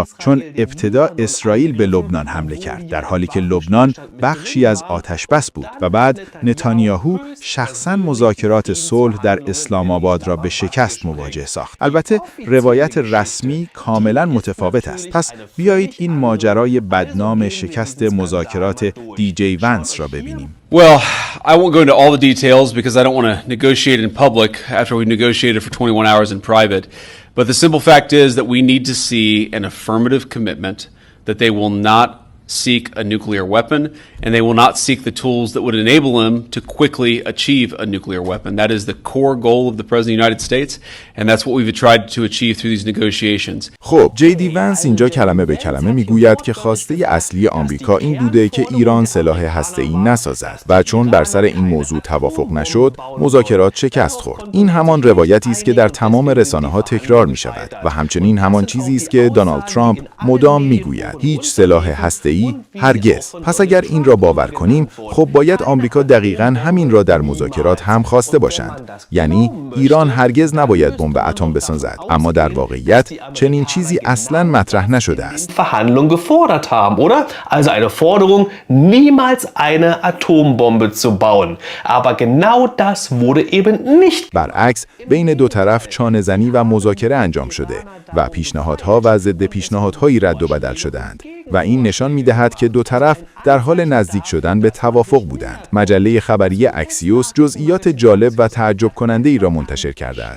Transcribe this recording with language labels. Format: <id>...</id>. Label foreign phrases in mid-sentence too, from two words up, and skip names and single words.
<fa>چون ابتدا اسرائیل به لبنان حمله کرد، در حالی که لبنان بخشی از آتش بس بود و بعد نتانیاهو شخصاً مذاکرات صلح در اسلام آباد را به شکست مواجه ساخت. البته روایت رسمی کاملاً متفاوت است. پس بیایید این ماجرای بدنام شکست مذاکرات دی.جی. ونس را ببینیم.</fa> <en>Well, I won't go into all the details because I don't want to negotiate in public after we negotiated for 21 hours in private. But the simple fact is that we need to see an affirmative commitment that they will not seek a nuclear weapon, and they will not seek the tools that would enable them to quickly achieve a nuclear weapon. That is the core goal of the President of the United States, and that's what we've tried to achieve through these negotiations.</en> <fa>خب، جی.دی. ونس اینجا کلمه به کلمه میگوید که خواسته اصلی آمریکا این بوده که ایران سلاح هسته‌ای نسازد و چون بر سر این موضوع توافق نشد، مذاکرات شکست خورد. این همان روایتی است که در تمام رسانه‌ها تکرار می‌شود و همچنین همان چیزی است که دونالد ترامپ مدام میگوید. هیچ سلاح هسته‌ای واقعی؟ هرگز. پس اگر این را باور کنیم، خب باید آمریکا دقیقاً همین را در مذاکرات هم خواسته باشند. یعنی ایران هرگز نباید بمب اتم بسازد. اما در واقعیت چنین چیزی اصلاً مطرح نشده است.</fa> <de>Verhandlungen gefordert haben, oder? Also eine Forderung, niemals eine Atombombe zu bauen. Aber genau das wurde eben nicht.</de> <fa>برعکس بین دو طرف چانه‌زنی و مذاکره انجام شده و پیشنهادها و ضد پیشنهادهایی رد و بدل شدند و این نشان می‌دهد که دو طرف در حال نزدیک شدن به توافق بودند. مجله خبری اکسیوس جزئیات جالب و تعجب کننده ای را منتشر کرده است.</fa>